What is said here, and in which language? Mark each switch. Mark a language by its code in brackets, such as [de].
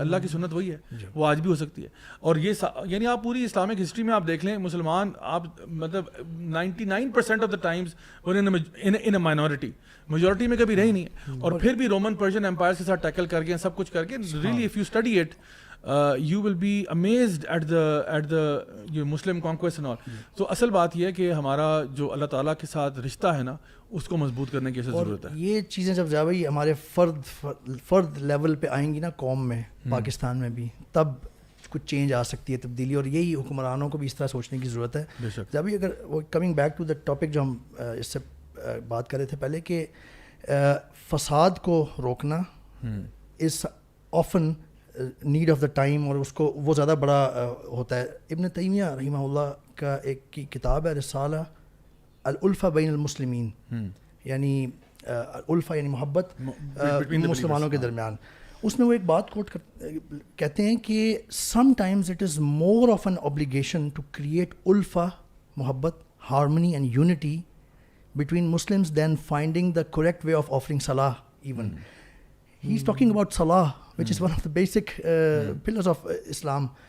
[ur] اللہ کی سنت وہی ہے, وہ آج بھی ہو سکتی ہے. اور یہ یعنی آپ پوری اسلامک ہسٹری میں آپ دیکھ لیں, مسلمان آپ مطلب 99% [en] of the times in a minority, [ur] majority میں کبھی رہی نہیں ہے. اور پھر بھی رومن پرشین امپائر کے ساتھ ٹیکل کر کے سب کچھ کر کے, [en] Really if you study it, you will be amazed at the Muslim conquest and all. [ur] تو اصل بات یہ ہے کہ ہمارا جو اللہ تعالیٰ کے ساتھ رشتہ ہے نا اس کو مضبوط کرنے کی ضرورت ہے. یہ چیزیں جب بھائی ہمارے فرد لیول پہ آئیں گی نا قوم میں, پاکستان میں بھی, تب کچھ چینج آ سکتی ہے, تبدیلی, اور یہی حکمرانوں کو بھی اس طرح سوچنے کی ضرورت ہے. جب اگر وہ [en] coming back to the topic [ur] جو ہم اس سے بات کر رہے تھے پہلے, کہ فساد کو روکنا [en] is often need of the time, [ur] اور اس کو وہ زیادہ بڑا ہوتا ہے. ابن تیمیہ رحمہ اللہ کا ایک کی کتاب ہے رسالہ الالفہ بین المسلمین, یعنی الفا یعنی محبت مسلمانوں کے درمیان. اس میں وہ ایک بات کوٹ کہتے ہیں کہ [en] Sometimes it is more of an obligation to create الفا, محبت, harmony and unity between Muslims than finding the correct way of offering salah even. He's talking about salah, which is one of the basic pillars of Islam.